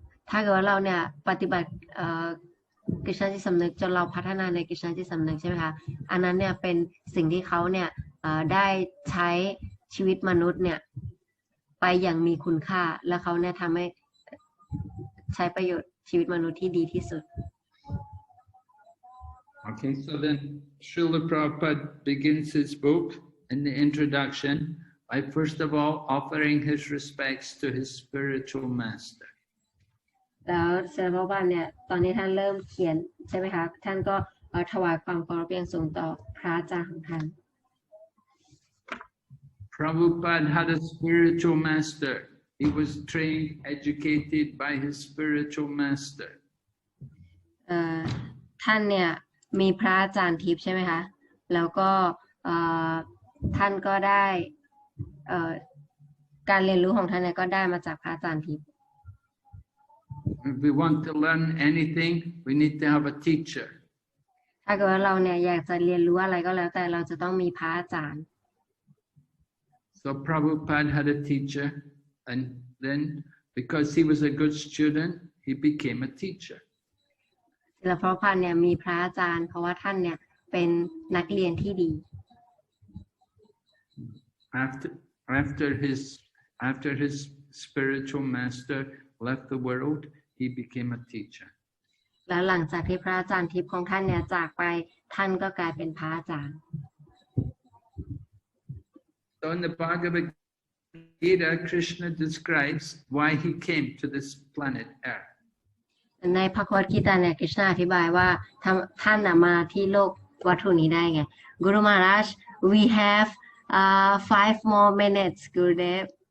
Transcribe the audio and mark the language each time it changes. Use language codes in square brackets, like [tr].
[th] ถ้าเกิดว่าเราเนี่ยปฏิบัติกฤษณาจิตสำนึกจนเราพัฒนาในกฤษณาจิตสำนึกใช่ไหมคะอันนั้นเนี่ยเป็นสิ่งที่เขาเนี่ยได้ใช้ชีวิตมนุษย์เนี่ยไปอย่างมีคุณค่าและเขาเนี่ยทำให้ใช้ประโยชน์ชีวิตมนุษย์ที่ดีที่สุด [en] Okay, so then Srila Prabhupada begins his book in the introduction by first of all offering his respects to his spiritual master. [th] แล้วเซนพระบาลเนี่ยตอนนี้ท่านเริ่มเขียนใช่ไหมคะท่านก็ถวายความเคารพอย่างสูงต่อพระอาจารย์ของท่าน [en] Prabhupada had a spiritual master. He was trained, educated by his spiritual master. [th] ท่านเนี่ยมีพระอาจารย์ทิพย์ใช่ไหมคะแล้วก็ท่านก็ได้การเรียนรู้ของท่านเนี่ยก็ได้มาจากพระอาจารย์ทิพย์ [en] If we want to learn anything, we need to have a teacher. [th] ถ้าเกิดว่าเราเนี่ยอยากจะเรียนรู้อะไรก็แล้วแต่เราจะต้องมีพระอาจารย์ [en] So Prabhupada had a teacher, and then because he was a good student, he became a teacher. [th] แล้วพระพันเนี่ยมีพระอาจารย์เพราะว่าท่านเนี่ยเป็นนักเรียนที่ดี [en] After his spiritual master left the world, he became a teacher. [th] แล้วหลังจากที่พระอาจารย์ทิพย์ของท่านเนี่ยจากไปท่านก็กลายเป็นพระอาจารย์ [en] So in the Bhagavad Gita, Krishna describes why he came to this planet Earth. [th] ในพระคัมภีร์เนี่ยกฤษณาอธิบายว่าท่านมาที่โลกวัตถุนี้ได้ไง [en] Guru Maharaj, we have 5 more minutes, Gurudev.